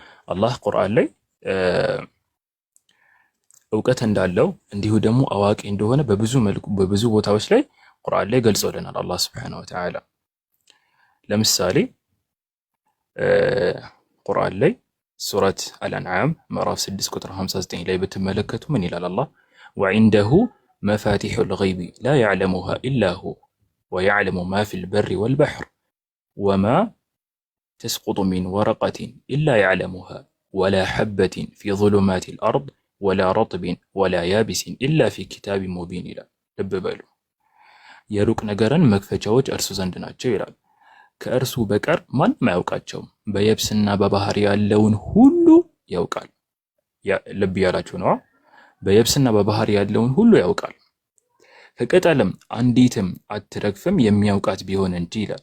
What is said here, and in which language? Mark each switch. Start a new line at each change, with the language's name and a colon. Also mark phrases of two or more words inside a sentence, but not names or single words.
Amharic: አላህ ቁርአን ላይ እውቀት እንዳለው እንዲሁ ደግሞ አዋቂ እንደሆነ በብዙ ቦታዎች ላይ ቁርአን ላይ ገልጾልናል አላህ
Arabic: سبحانه وتعالى።
Amharic: ለምሳሌ ቁርአን ላይ ሱረት አልአንዓም ምዕራፍ 6 ቁጥር 59 ላይ ብትመለከቱ ምን ይላል አላህ?
Arabic: وعنده مفاتح الغيب لا يعلمها إلا هو ويعلم ما في البر والبحر وما تسقط من ورقة إلا يعلمها ولا حبة في ظلمات الأرض ولا رطب ولا يابس إلا في كتاب مبين
Amharic: ይላል። ልብ በሉ፣ የሩቅ ነገርን መክፈቻዎች እርሱ ዘንድ ናቸው ይላል። ከእርሱ በቀር ማንም አያውቃቸውም። በየብስና በባህር ያለውን ሁሉ ያውቃል። ልብ ያላችሁ ነው። በየብስና በባህር ያለውን ሁሉ ያውቃል። ከቅጠልም አንዲትም አትረግፍም የሚያውቃት ቢሆን እንጂ ይላል።